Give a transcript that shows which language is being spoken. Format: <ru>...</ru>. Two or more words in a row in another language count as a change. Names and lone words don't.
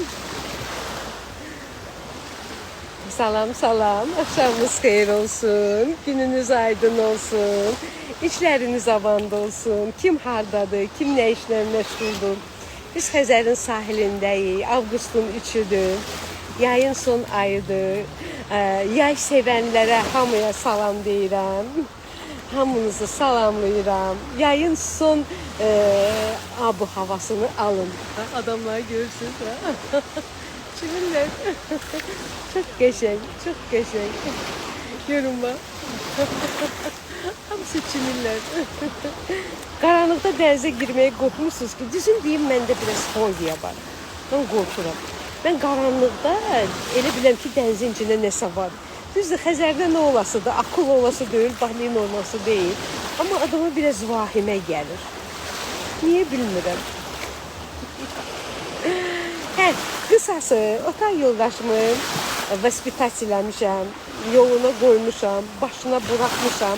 <az>Salam salam, akşamınız xeyir olsun, gününüz aydın olsun, işləriniz avand olsun, kim hardadır, kim nə işlə məşğuldur. Biz Xəzərin sahilindəyik, avqustun 3-üdür, yayın son ayıdır, yay sevənlərə hamıya salam deyirəm, hamınızı salamlayıram, yayın son abu havasını alın. Adamlar görürsünüz ha. Çiminler.</az> <tr>Çok geçen, çok geçen. Görün bak.</tr> <az>Hamısı çiminler.</az> <tr>Karanlıkta denize girmeye korkmuşsunuz ki. Düzün diyeyim, bende biraz fobiya var. Ben korkuram. Ben karanlıkta</tr> <az>elə biləm ki, denizin içində nəsə var. Düzdür, Xəzərdə nə olasıdır? Akıl olası deyil, balin olması deyil. Ama adama biraz vahimə gəlir. Niye bilmirəm. Hə, qısası, otel yoldaşımı vəsbitasiləmişəm, yoluna qoymuşam, başına buraxmışam.</az>